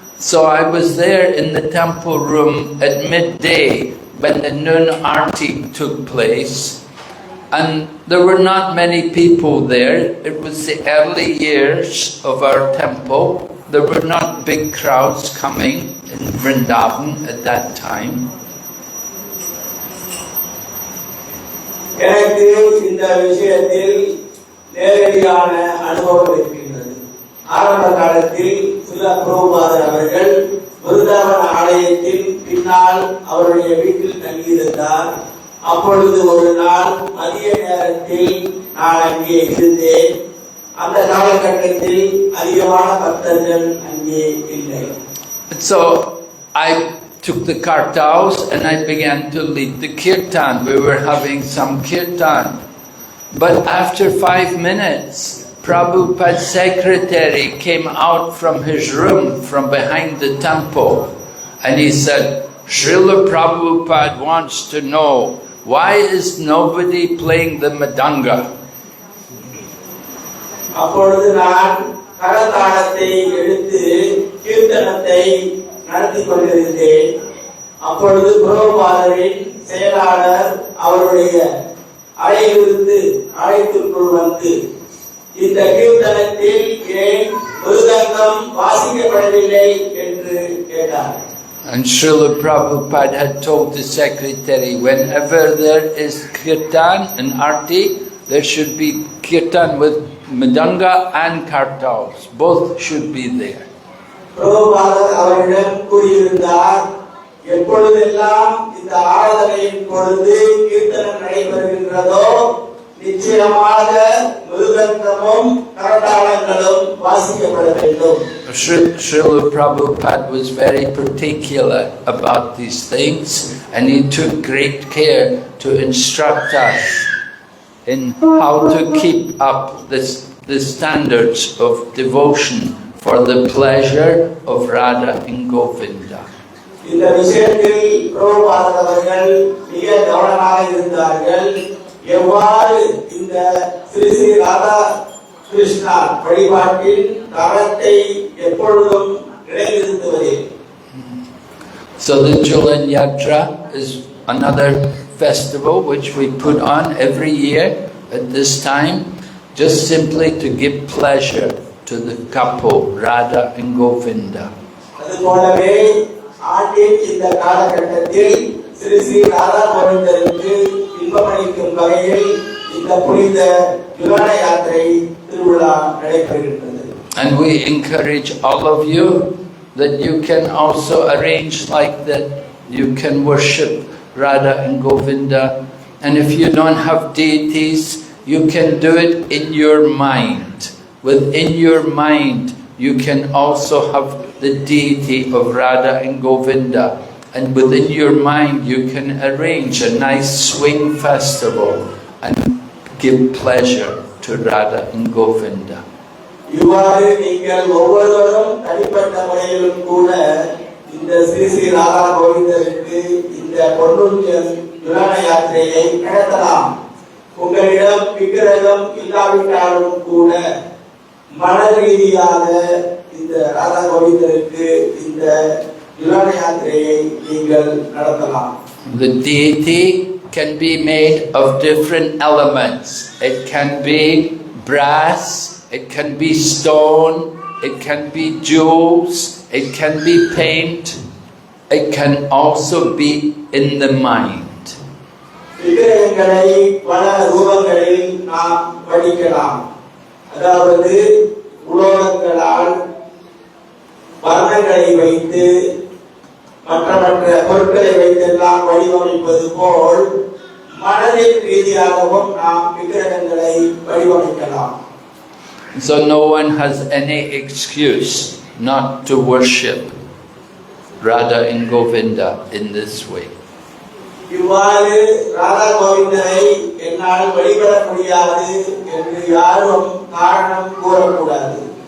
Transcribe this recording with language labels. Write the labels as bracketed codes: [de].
[en] So I was there in the temple room at midday when the noon arti took place. And there were not many people there. It was the early years of our temple. There were not big crowds coming in Vrindavan at that time. [ta] எனக்கு இந்த விஷயத்தில் நேரடியான அனுபவம் இருக்கின்றது. ஆரம்ப காலத்தில் ஸ்ரீலா பிரபுபாதர் அவர்கள் விருந்தாவன ஆலயத்தின் பின்னால் அவருடைய வீட்டில் தங்கியிருந்தார். அப்பொழுது ஒரு நாள் மதிய நேரத்தில் நான் அங்கே இருந்தேன். அந்த காலகட்டத்தில் அதிகமான பக்தர்கள் அங்கே இல்லை. [en] So I took the kartals and I began to lead the kirtan. We were having some kirtan. But after 5 minutes, Prabhupada's secretary came out from his room from behind the temple and he said, Srila Prabhupada wants to know, why is nobody playing the madanga? [ta] அப்பொழுது நான் கரதாளத்தை எடுத்து கீர்த்தனத்தை நடத்தி கொண்டிருந்தேன். அப்பொழுது பிரபுபாதரின் செயலாளர் அவருடைய அறையிலிருந்து அழைத்துக்குள் வந்து இந்த கீர்த்தனத்தில் ஏன் மிருதங்கம் வாசிக்கப்படவில்லை என்று கேட்டார். [en] And Srila Prabhupada had told the secretary, whenever there is kirtan and arti, there should be kirtan with madanga and kartals. Both should be there. [ta] பிரபுபாதர் அவரிடம் கூறியிருந்தார், எப்பொழுதெல்லாம் இந்த ஆராதனையின் பொழுது கீர்த்தனம் நடைபெறுகின்றதோ நிச்சயமாக மிருதங்கமும் கரதாளங்களும் வாசிக்கப்பட வேண்டும். [en] Srila Prabhupada was very particular about these things and he took great care to instruct us in how to keep up the standards of devotion for the pleasure of Radha and Govinda. [ta] இந்த விஷயத்தில் பிரபுபாதர் அவர்கள் மிக கவனமாக இருந்தார்கள். எவ்வாறு இந்த ஸ்ரீ ஸ்ரீ ராதா கிருஷ்ணா வழிபாட்டின் தரத்தை எப்பொழுதும் நிலைநிறுத்துவதில். [en] So the Julan Yatra is another festival which we put on every year at this time, just simply to give pleasure to the couple Radha and Govinda. [ta] அதுபோலவே ஆண்டின் இந்த காலகட்டத்தில் ஸ்ரீ ஸ்ரீ ராதா கோவிந்தருக்கு இன்பமளிக்கும் வகையில் இந்த புனித ஜுலான யாத்திரை திருவிழா நடைபெறுகின்றது. [en] And we encourage all of you that you can also arrange like that. You can worship Radha and Govinda. And if you don't have deities, you can do it in your mind. within your mind you can also have the deity of Radha and Govinda. And within your mind you can arrange a nice swing festival and give pleasure to Radha and Govinda. [ta] இவ்வாறு நீங்கள் ஒவ்வொருவரும் தனிப்பட்ட முறையிலும் கூட இந்த ஸ்ரீ ஸ்ரீ ராதா கோவிந்தருக்கு இந்த பொன்னுஞ்சல் துரான யாத்திரையை நடத்தலாம். உங்களிடம் விக்கிரகம் இல்லாவிட்டாலும் கூட மன ரீதியாக இந்த ராதா கோவிந்தருக்கு இந்த துரான யாத்திரையை நீங்கள் நடத்தலாம். [en] The deity can be made of different elements. It can be brass, it can be stone, it can be jewels, it can be paint, it can also be in the mind. [ta] விக்கிரகங்களை பல ரூபங்களில் நாம் வடிக்கலாம். அதாவது உலோகங்களால் வர்ணங்களை வைத்து மற்ற பொருட்களை வைத்தெல்லாம் வடிவமைப்பது போல் மனதின் ரீதியாகவும் நாம் விக்கிரகங்களை வடிவமைக்கலாம். [en] So no one has any excuse not to worship Radha and Govinda in this way. [ta] இவ்வாறு ராதா கோவிந்தரை என்னால் வழிபட முடியாது என்று யாரும் காரணம் கூறக்கூடாது.